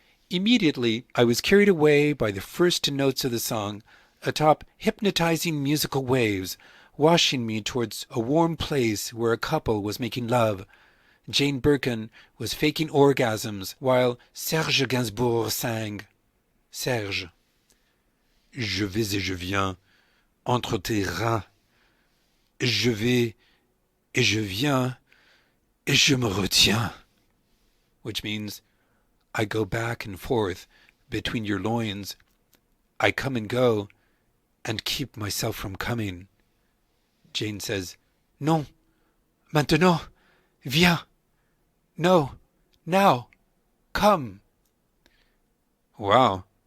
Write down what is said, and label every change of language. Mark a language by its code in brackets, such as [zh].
[en] Immediately, I was carried away by the first notes of the song, atop hypnotizing musical waves, washing me towards a warm place where a couple was making love. Jane Birkin was faking orgasms while Serge Gainsbourg sang. Serge. [fr] Je vais et je viens, entre tes reins. Je vais et je viens, et je me retiens. [en] Which means, I go back and forth between your loins. I come and go, and keep myself from coming. Jane says, [fr] Non, maintenant, viens. [en] No, now, come. Wow.